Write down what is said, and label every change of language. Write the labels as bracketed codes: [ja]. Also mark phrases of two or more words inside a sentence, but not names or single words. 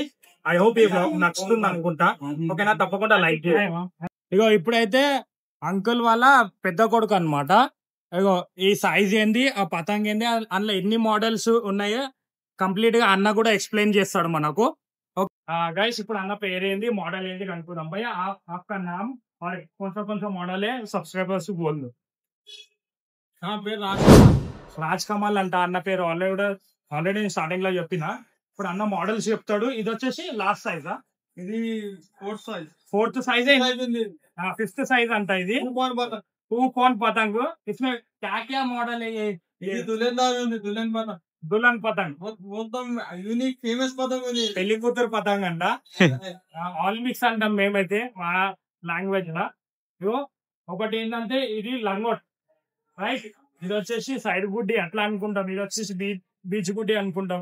[en] I hope [te] ఈ బ్లాగ్ నచ్చుతుంది అనుకుంటా. ఓకేనా, తప్పకుండా లైక్ చేయండి. ఇగో ఇప్పుడైతే అంకుల్ వాళ్ళ పెద్ద కొడుకు అన్నమాట. ఇగో ఈ సైజ్ ఏంది, ఆ పతంగ్ ఏంది, అందులో ఎన్ని మోడల్స్ ఉన్నాయో కంప్లీట్ గా అన్న కూడా ఎక్స్ప్లెయిన్ చేస్తాడు మనకు. గైస్, ఇప్పుడు అన్న పేరేంది, మోడల్ ఏంది కనుక్కుందాం. [hi] భయ్యా आपका नाम और कौन सा मॉडल है, सब्सक्राइबर्स को बोल दो. [te] పేరు రాజ్ కమల్ అంట అన్న పేరు. ఆల్రెడీ స్టార్టింగ్ లో చెప్పిన. ఇప్పుడు అన్న మోడల్స్ చెప్తాడు. ఇది వచ్చేసి లాస్ట్ సైజా, ఇది [en] 4th size, 5th size [te] అంట. [hi] ఇది 2 कौन पतंग, इसमें क्या क्या मॉडल है? ये दुल्हन पतंग, [te] మొత్తం యూనిక్ ఫేమస్ పతంగ్ ఉంది, పెళ్లి కూతురు పతంగ్ అంట. [en] all mix [te] అంటాం మేమైతే మా లాంగ్వేజ్ లో. ఒకటి ఏంటంటే ఇది లంగోట్, రైట్. ఇది వచ్చేసి సైడ్ గుడ్డి అట్లా అనుకుంటాం. ఇది వచ్చేసి బీచ్ గుడ్డి అనుకుంటాం.